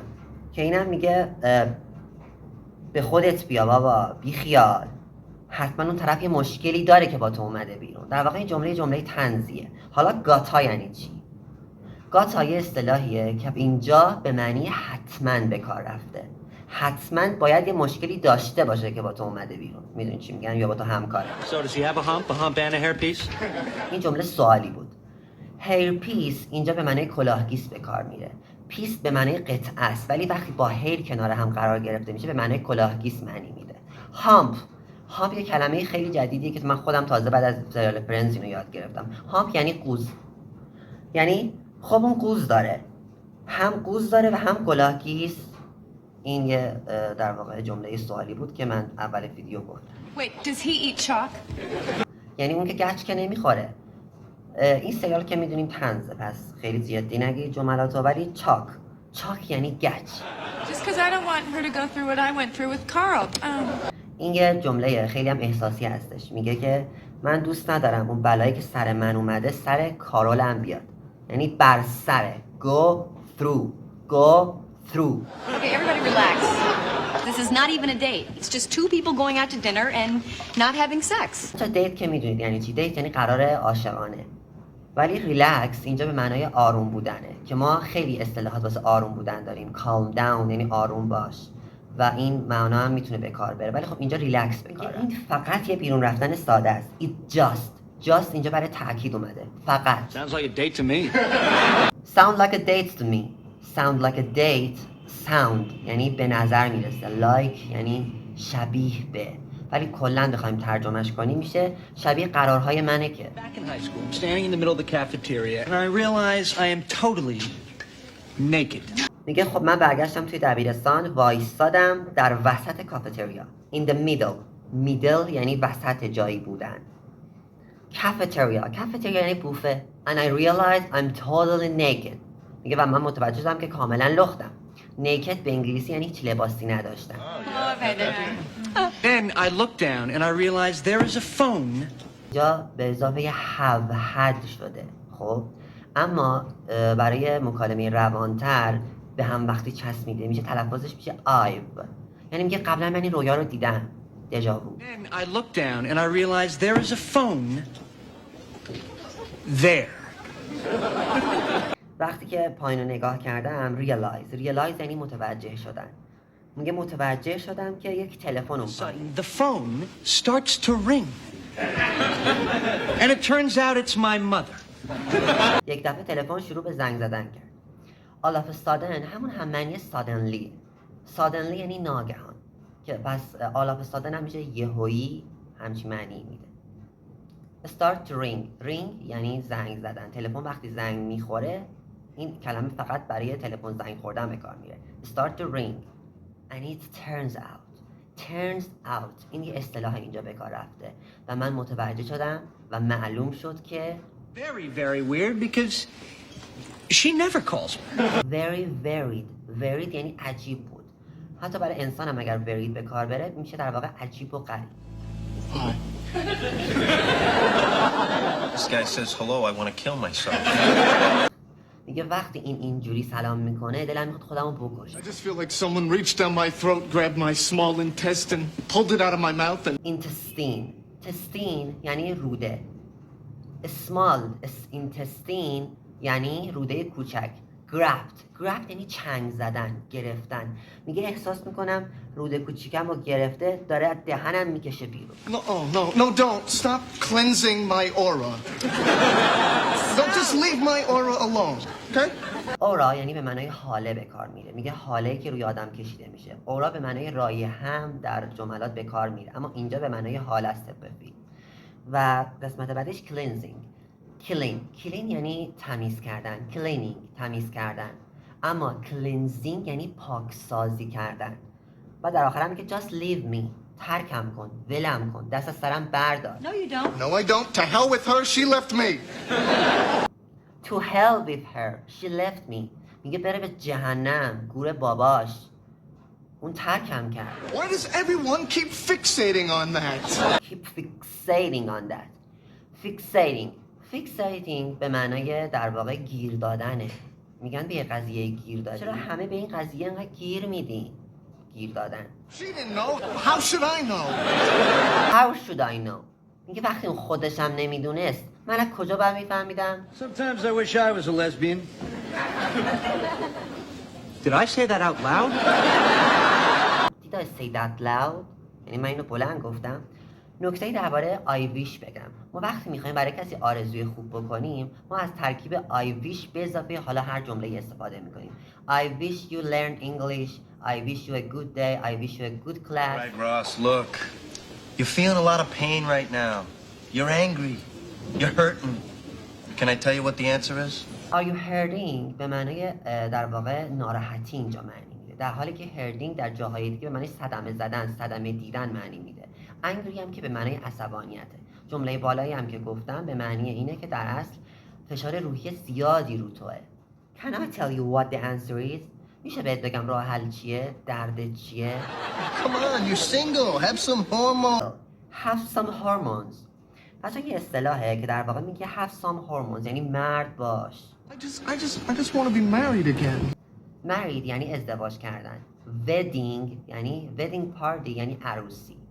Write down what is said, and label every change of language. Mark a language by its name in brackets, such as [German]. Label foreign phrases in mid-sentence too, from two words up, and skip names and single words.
[Persian] که اینم میگه به خودت بیا بابا، بی خیال، حتما اون طرف یه مشکلی داره که با تو اومده بیرون. در واقع این جمله طنزیه. حالا گاتا یعنی چی؟ گاتا یه اصطلاحیه که اینجا به معنی حتما به کار رفته. حتما باید یه مشکلی داشته باشه که با تو اومده بیرون. میدونی چی میگن؟ یا با تو همکاره. [English] So does he have a hump and a hairpiece? [Persian] این جمله سوالی بود. هیر پیس اینجا به معنی کلاهگیس به کار میره. پیس به معنی قطعه است، ولی وقتی با هیر کنار هم قرار گرفته میشه به معنی کلاهگیس معنی میده. هامپ یه کلمه خیلی جدیدیه که من خودم تازه بعد از سریال فرندز اینو یاد گرفتم. هامپ یعنی قوز. یعنی خب اون قوز داره، هم قوز داره و هم کلاهگیس. این یه در واقع جمله سوالی بود که من اول ویدیو گفتم. [English] Wait, does he eat chalk? [Persian] یعنی اون که گچ که نمیخوره. این سریال که میدونیم طنزه، پس خیلی جدی نگید جملاتو، ولی چاک یعنی گچ. [English] Just because I don't want her to go through what I went through with Carl. [Persian] این یه جمله خیلی هم احساسی هستش. میگه که من دوست ندارم اون بلایی که سر من اومده سر کارول هم بیاد. یعنی بر سره. [English] Go through. Okay, everybody relax. This is not even a date. It's just two people going out to dinner and not having sex. [Persian] دیت که میدونید یعنی چی؟ دیت یعنی قرار عاشقانه. ولی ریلکس اینجا به معنای آروم بودنه که ما خیلی اصطلاحات واسه آروم بودن داریم. [English] calm down [Persian] یعنی آروم باش و این معنا هم میتونه به کار بره، ولی خب اینجا ریلکس به کار. این فقط یه بیرون رفتن ساده است. [English] It just [Persian] اینجا برای تاکید اومده. فقط. [English] Sounds like a date to me. Sound like a date to me. Sound like a date. [Persian] Sound یعنی به نظر میرسه. Like یعنی شبیه به. ولی کلا بخوایم ترجمهش کنیم میشه شبیه قرارهای منه که. [English] Back in high school, I'm standing in the middle of the cafeteria and I realize I am totally naked. [Persian] میگه خب من برگشتم توی دبیرستان، وایستادم در وسط کافتریا. [English] In the middle [Persian] یعنی وسط جایی بودن. Cafeteria یعنی بوفه. [English] And I realized I'm totally naked. [Persian] میگه و من متوجه شدم که کاملا لختم. Naked به انگلیسی یعنی هیچ لباسی نداشتم. [English] Then I looked down and I realized there is a phone. [Persian] جا به اضافه [English] have had [Persian] شده. خب اما برای مکالمه روانتر به هم وقتی چسبیده میشه تلفظش میشه I've. یعنی میگه قبلا من این رویا رو دیدم. دژاوو. [English] Then I looked down and I realized there is a phone there. [Persian] وقتی که پایین رو نگاه کردم realize یعنی متوجه شدن. میگه متوجه شدم که یک تلفن اون پایین. [English] The phone starts to ring. And it turns out it's my mother. [Persian] یک دفعه تلفن شروع به زنگ زدن کرد. [English] All of a sudden [Persian] همون هم معنی suddenly یعنی ناگهان، که پس [English] all of a sudden [Persian] هم میشه یهویی، همچین معنی میده. [English] Start to ring [Persian] یعنی زنگ زدن. تلفن وقتی زنگ میخوره، این کلمه فقط برای تلفن زنگ خوردن به کار میره. [English] Start to ring and it turns out [Persian] این یه اصطلاح اینجا به کار رفته و من متوجه شدم و معلوم شد که [English] Very weird because she never calls me. very varied [Persian] یعنی عجیب بود. حتی برای انسان هم اگر varied به کار بره میشه در واقع عجیب و غریب. [English] Hi. This guy says hello, I want to kill myself. [Persian] میگه وقتی اینجوری سلام میکنه دلم میخواد خودمو بکشم. [English] I just feel like someone reached down my throat, grabbed my small intestine, pulled it out of my mouth and... [Persian] intestine یعنی روده. small intestine یعنی روده کوچک. grabbed یعنی چنگ زدن، گرفتن. میگه احساس میکنم روده کوچیکم رو گرفته، داره از دهنم میکشه بیرون. [English] No, don't. Stop cleansing my aura. Don't just leave my aura alone, okay? [Persian] اورا یعنی به معنای حاله به کار میره. میگه حاله که روی آدم کشیده میشه. اورا به معنای رایحه هم در جملات به کار میره، اما اینجا به معنای حاله است بفید. و قسمت بعدش clean یعنی تمیز کردن، cleaning تمیز کردن، اما cleansing یعنی پاکسازی کردن. و در آخر هم میگه [English] just leave me، [Persian] ترکم کن، ولم کن، دست از سرم بردار. [English] No, you don't. No, I don't. To hell with her. She left me. To hell with her, she left me. [Persian] میگه بره به جهنم، گور باباش، اون ترکم کرد. [English] Why does everyone keep fixating on that? Keep fixating on that. Fixating [Persian] به معنای در واقع گیر دادنه. میگن به یه قضیه گیر دادن. چرا همه به این قضیه انقدر گیر میدین؟ گیر دادن. [English] She didn't know. How should I know? How should I know? [Persian] میگه وقتی اون خودش هم نمیدونست، من از کجا باید میفهمیدم؟ [English] Sometimes I wish I was a lesbian. Did I say that out loud? Did I say that loud? [Persian] یعنی من اینو بلند گفتم. نکته درباره [English] I wish [Persian] بگم. ما وقتی میخوایم برای کسی آرزوی خوب بکنیم، ما از ترکیب [English] I wish [Persian] به اضافه حالا هر جمله استفاده میکنیم. [English] I wish you learn English. I wish you a good day. I wish you a good class. Right, Ross, look. You're feeling a lot of pain right now. You're angry. You're hurting. Can I tell you what the answer is? Are you hurting [Persian] به معنای در واقع ناراحتی اینجا معنی میده، در حالی که hurting در جاهای دیگه به معنی صدمه زدن، صدمه دیدن معنی میده. angry هم که به معنای عصبانیته. جمله بالایی هم که گفتم به معنی اینه که در اصل فشار روحی زیادی رو توه. [English] Can I tell you what the answer is? [Persian] میشه بهت بگم راه حل چیه؟ درد چیه؟ [English] Come on, you're single. Have some hormones. Have some hormones. [Persian] بچه یه اصطلاحه که در واقع میگه [English] have some hormones [Persian] یعنی مرد باش. [English] I just want to be married again. [Persian] married یعنی ازدواج کردن. wedding یعنی [English] wedding party [Persian] یعنی عروسی.